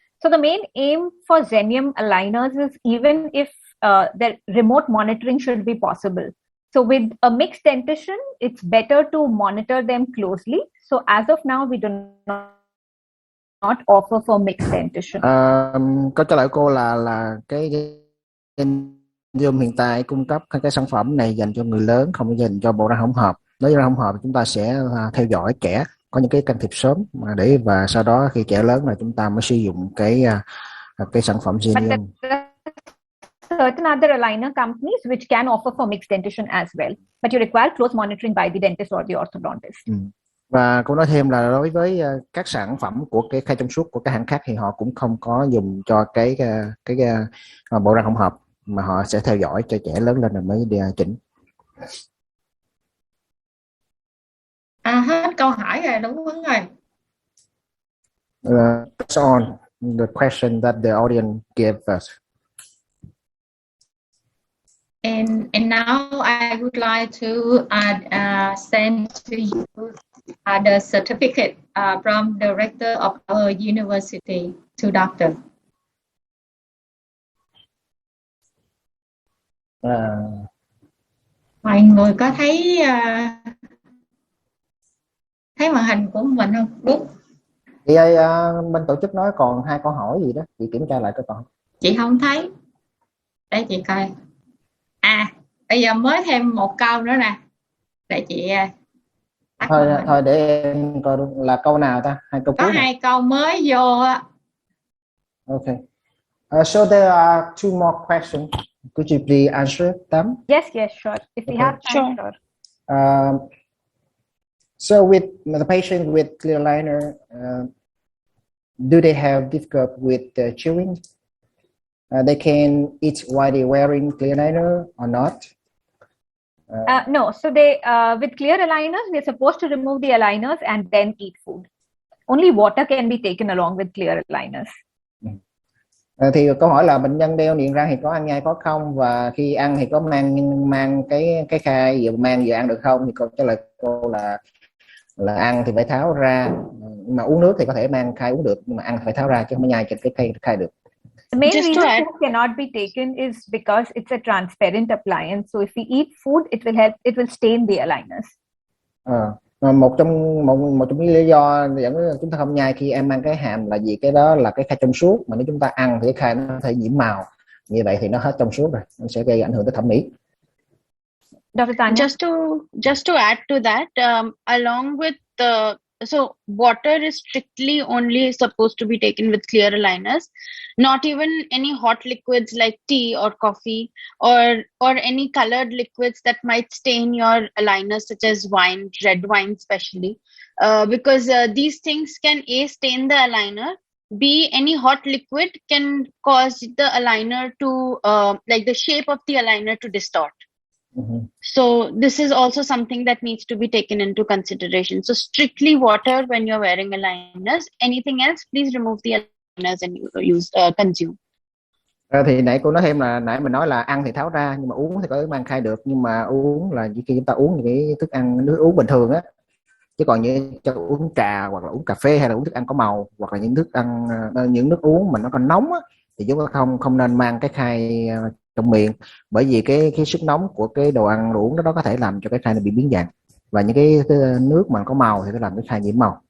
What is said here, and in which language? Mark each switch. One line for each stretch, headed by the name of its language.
English: So the main aim for Zenyum aligners is even if the remote monitoring should be possible. So with a mixed dentition, it's better to monitor them closely. So as of now, we do not offer for mixed dentition.
Vietnamese: Câu trả lời của cô là cái Zenyum hiện tại cung cấp cái sản phẩm này dành cho người lớn, không dành cho bộ răng hỗn hợp. Nếu răng hỗn hợp chúng ta sẽ theo dõi trẻ, có những cái can thiệp sớm để và sau đó khi trẻ lớn là chúng ta mới sử dụng cái sản phẩm Zenyum.
English: Certain other aligner companies which can offer for mixed dentition as well, but you require close monitoring by the dentist or the orthodontist.
Vietnamese: Và cô nói thêm là đối với các sản phẩm của cái khai trong suốt của các hãng khác thì họ cũng không có dùng cho cái bộ răng hỗn hợp, mà họ sẽ theo dõi cho trẻ lớn lên rồi mới đi chỉnh. Hết câu hỏi rồi, đúng Huấn rồi.
English: That's on the question that the audience gave us. And now I would like to send to you the certificate from the rector of our university to doctor.
Vietnamese: Mọi người có thấy màn hình của mình không? Đúng. Chị ơi, bên tổ chức nói còn 2 câu hỏi gì đó, chị kiểm tra lại coi còn. Chị không thấy. Để chị coi. Bây giờ mới thêm một câu nữa nè. Để chị thôi để em coi là câu nào ta? 2 câu có cuối. 2 câu mới vô á.
English: Okay. So there are 2 more questions. Could you please answer them? Yes, sure. If we have time, sure. So with the patient with clear aligner, do they have difficulty with chewing? They can eat while they wearing clear aligner or not? No. So they with clear aligners, we're supposed to remove the aligners and then eat food. Only water can be taken along with clear aligners.
Vietnamese: Thì câu hỏi là bệnh nhân đeo niềng răng thì có ăn nhai có không, và khi ăn thì có mang cái khay vừa mang vừa ăn được không? Thì câu trả lời cô là ăn thì phải tháo ra, nhưng mà uống nước thì có thể mang khay uống được, nhưng mà ăn phải tháo ra chứ không nhai trên cái khay được.
English: The main reason food cannot be taken is because it's a transparent appliance. So if we eat food, it will stain the aligners.
Vietnamese: Một trong những lý do dẫn đến chúng ta không nhai khi em mang cái hàm là vì cái đó là cái khay trong suốt, mà nếu chúng ta ăn thì cái khay nó có thể nhiễm màu, như vậy thì nó hết trong suốt rồi, nó sẽ gây ảnh hưởng tới thẩm mỹ.
English: Dr. Tanya? Just to add to that, along with so water is strictly only supposed to be taken with clear aligners, not even any hot liquids like tea or coffee or any colored liquids that might stain your aligners, such as wine, red wine especially, because these things can stain the aligner. B, any hot liquid can cause the aligner to like the shape of the aligner to distort. So this is also something that needs to be taken into consideration. So strictly water when you're wearing aligners. Anything else, please remove the aligners and consume.
Vietnamese: Thì nãy cô nói thêm là nãy mình nói là ăn thì tháo ra, nhưng mà uống thì có thể mang khay được, nhưng mà uống là khi chúng ta uống những cái thức ăn nước uống bình thường á, chứ còn như cho uống trà hoặc là uống cà phê hay là uống thức ăn có màu hoặc là những thức ăn những nước uống mà nó còn nóng á, thì chúng ta không nên mang cái khay trong miệng, bởi vì cái sức nóng của cái đồ ăn đồ uống đó có thể làm cho cái khay này bị biến dạng, và những cái nước mà có màu thì nó làm cái khay nhiễm màu.